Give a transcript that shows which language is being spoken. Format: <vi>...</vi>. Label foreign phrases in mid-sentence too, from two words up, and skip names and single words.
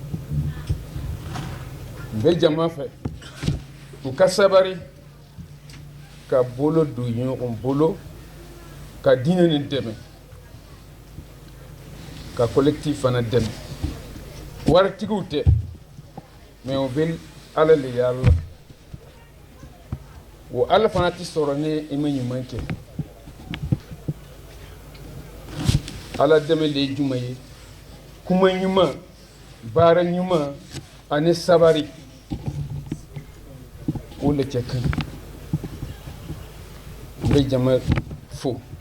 <bm>n bɛ jama fɛ u ka sabari ka bolo don ɲɔgɔn bolo ka diinɛ nin dɛmɛ ka collectif fana dɛmɛ waritigiw tɛ mais o bɛ ala le yalla wo ala fana ti sɔrɔ ni i ma ɲuman kɛ ala dɛmɛ le ye juma ye kuma ɲuman baara ɲuman ani sabari o le cɛ ka ɲi n bɛ jama fo</bm>